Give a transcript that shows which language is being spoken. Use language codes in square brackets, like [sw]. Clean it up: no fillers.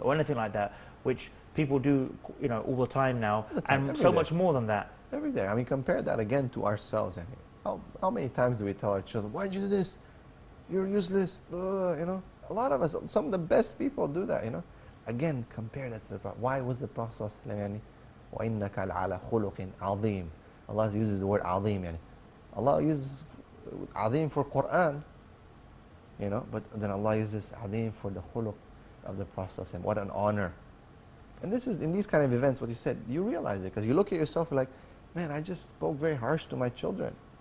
[en] Or anything like that, which people do, all the time now, and so much more than that. Every day. Compare that again to ourselves. How many times do we tell our children, why did you do this? you're useless, you know. A lot of us, some of the best people do that, you know. Again, compare that to the Prophet. Why was the Prophet ﷺ, [ar] وَإِنَّكَ لَعَلَى خُلُقٍ عَظِيمٍ? [en] Allah uses the word عظيم, يعني. Allah uses عظيم for Qur'an, you know, but then Allah uses عظيم for the khuluq of the Prophet ﷺ. What an honor. And this is, in these kind of events, what you said, you realize it, because you look at yourself like, man, I just spoke very harsh to my children.